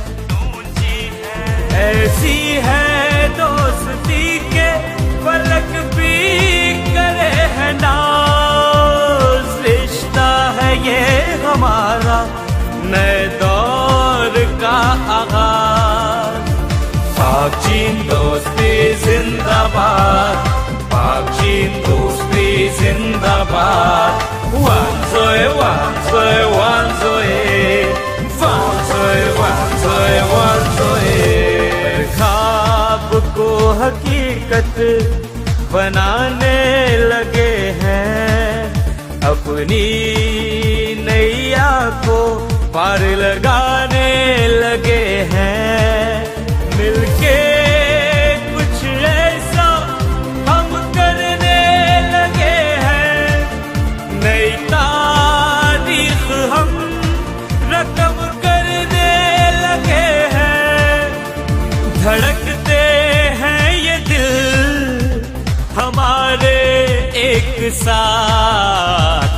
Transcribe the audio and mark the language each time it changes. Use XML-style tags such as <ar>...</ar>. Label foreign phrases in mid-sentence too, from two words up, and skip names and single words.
<ur>ایسی ہے دوستی کے فلک بھی کرے ہے ناز، رشتہ ہے یہ ہمارا نئے دور کا آغاز۔ پاک چین دوستی زندہ باد، پاک چین دوستی زندہ باد،</ur> <zh>万岁 万岁 万岁 万岁 万岁 万岁.</zh> <ur>خواب کو حقیقت بنانے لگے ہیں، اپنی نیا کو پار لگانے لگے ہیں، مل کے کچھ ایسا ہم کرنے لگے ہیں، نئی تاریخ ہم رقم کرنے لگے ہیں، دھڑکتے ہیں یہ دل ہمارے ایک ساتھ۔</ur>